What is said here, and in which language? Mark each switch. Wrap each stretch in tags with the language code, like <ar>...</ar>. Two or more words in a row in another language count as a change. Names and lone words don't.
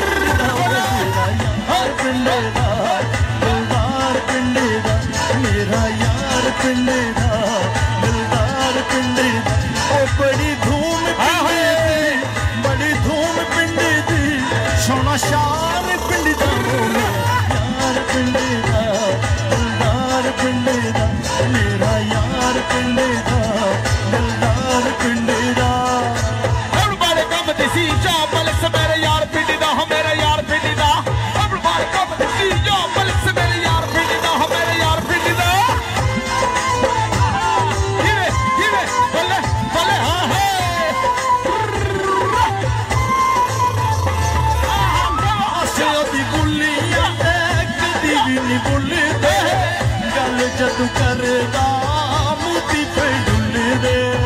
<pa>ਮੇਰਾ ਯਾਰ ਪਿੰਡੇ ਦਾ ਦਿਲਦਾਰ ਪਿੰਡੇ ਦਾ ਓ ਬੜੀ ਧੂਮ ਪਿੰਡੇ ਦੀ ਸੋਨਾ ਸ਼ਾਰ ਪਿੰਡੇ ਦਾ ਯਾਰ ਪਿੰਡੇ ਦਾ ਦਿਲਦਾਰ ਪਿੰਡੇ ਦਾ ਮੇਰਾ ਯਾਰ ਪਿੰਡੇ ਦਾ ਦਿਲਦਾਰ ਪਿੰਡੇ ਦਾ</pa> <en>everybody come to see job</en> <pa>ਮਲਿਕ ਸੇ ਮੇਰੇ ਯਾਰ ਪਿੰਡੀ ਦਾ ਹੋ ਮੇਰਾ ਯਾਰ ਪਿੰਡੀ ਦਾ</pa> <en>everybody come to see job</en> <pa>ਮਲਿਕ ਸੇ ਮੇਰੇ ਯਾਰ ਪਿੰਡੀ ਦਾ ਹੋ ਮੇਰਾ ਯਾਰ ਪਿੰਡੀ ਦਾ ਜਦੂ ਕਰਦਾ ਮੋਤੀ ਪੇ ਡੁੱਲੇ ਦੇ</pa>